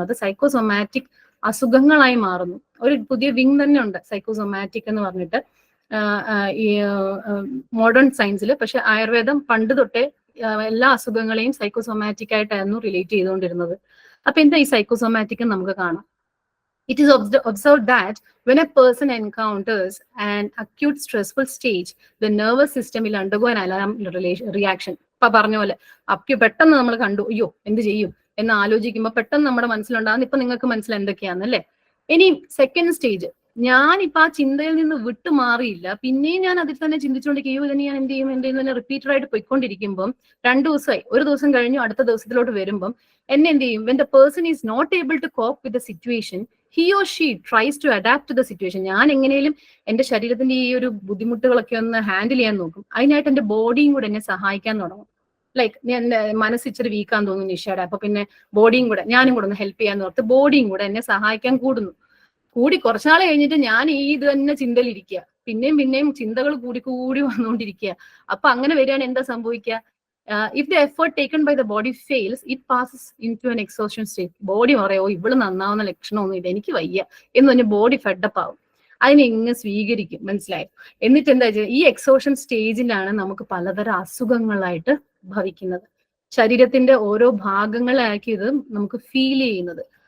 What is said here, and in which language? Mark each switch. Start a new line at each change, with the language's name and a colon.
Malayalam: അത് സൈക്കോസൊമാറ്റിക് അസുഖങ്ങളായി മാറുന്നു. ഒരു പുതിയ വിങ് തന്നെ ഉണ്ട് സൈക്കോസൊമാറ്റിക് എന്ന് പറഞ്ഞിട്ട് ഈ മോഡേൺ സയൻസിൽ. പക്ഷെ ആയുർവേദം പണ്ട് തൊട്ടേ എല്ലാ അസുഖങ്ങളെയും സൈക്കോസൊമാറ്റിക് ആയിട്ടായിരുന്നു റിലേറ്റ് ചെയ്തുകൊണ്ടിരുന്നത്. അപ്പൊ എന്താ ഈ സൈക്കോസൊമാറ്റിക് നമുക്ക് കാണാം.
English: It is observed that when a person encounters an acute stressful stage, the nervous system will undergo an alarm reaction.
Malayalam: ഇപ്പൊ പറഞ്ഞ പോലെ പെട്ടെന്ന് നമ്മൾ കണ്ടു, അയ്യോ എന്ത് ചെയ്യും എന്ന് ആലോചിക്കുമ്പോൾ പെട്ടെന്ന് നമ്മുടെ മനസ്സിലുണ്ടാകുന്ന ഇപ്പൊ നിങ്ങൾക്ക് മനസ്സിൽ എന്തൊക്കെയാണെന്നല്ലേ. ഇനി സെക്കൻഡ് സ്റ്റേജ്, ഞാനിപ്പോ ആ ചിന്തയിൽ നിന്ന് വിട്ടു മാറിയില്ല, പിന്നെയും ഞാൻ അതിൽ തന്നെ ചിന്തിച്ചുകൊണ്ടിരിക്കും, ഇതിനെ ഞാൻ എന്ത് ചെയ്യും തന്നെ റിപ്പീറ്റഡ് ആയിട്ട് പോയിക്കൊണ്ടിരിക്കുമ്പോൾ 2 ദിവസമായി, ഒരു ദിവസം കഴിഞ്ഞു അടുത്ത ദിവസത്തിലോട്ട് വരുമ്പം എന്നെ എന്ത് ചെയ്യും?
English: when the person is not able to cope with the situation, he or she tries to adapt to the situation.
Malayalam: ഞാൻ എങ്ങനെയും എന്റെ ശരീരത്തിന്റെ ഈ ഒരു ബുദ്ധിമുട്ടുകളൊക്കെ ഒന്ന് ഹാൻഡിൽ ചെയ്യാൻ നോക്കും. അതിനായിട്ട് എന്റെ ബോഡിയും കൂടെ എന്നെ സഹായിക്കാൻ തുടങ്ങും. ലൈക്ക് എന്റെ മനസ്സ് ഇച്ചിരി വീക്കാൻ തോന്നുന്നു നിഷയുടെ, അപ്പൊ പിന്നെ ബോഡിയും കൂടെ ഞാനും കൂടെ ഒന്ന് ഹെൽപ്പ് ചെയ്യാൻ ഓർത്ത് ബോഡിയും കൂടെ എന്നെ സഹായിക്കാൻ കൂടി കുറച്ചാൾ കഴിഞ്ഞിട്ട് ഞാൻ ഈ ഇത് തന്നെ ചിന്തയിലിരിക്കുക, പിന്നെയും ചിന്തകൾ കൂടി വന്നുകൊണ്ടിരിക്കുക. അപ്പൊ അങ്ങനെ വരികയാണ് എന്താ സംഭവിക്കുക?
English: If the effort taken by the body fails, it passes into an exhaustion state.
Malayalam: Body പറയോ ഇവള് നന്നാവുന്ന ലക്ഷണമൊന്നുമില്ല, എനിക്ക് വയ്യ എന്ന് പറഞ്ഞ് ബോഡി ഫെഡപ്പ് ആവും. അതിനെ ഇങ്ങ് സ്വീകരിക്കും, മനസ്സിലായോ? എന്നിട്ട് എന്താ വെച്ചാൽ ഈ എക്സോഷൻ സ്റ്റേജിലാണ് നമുക്ക് പലതരം അസുഖങ്ങളായിട്ട് ഭവിക്കുന്നത്. ശരീരത്തിന്റെ ഓരോ ഭാഗങ്ങളാക്കി ഇത് നമുക്ക് ഫീൽ ചെയ്യുന്നത്.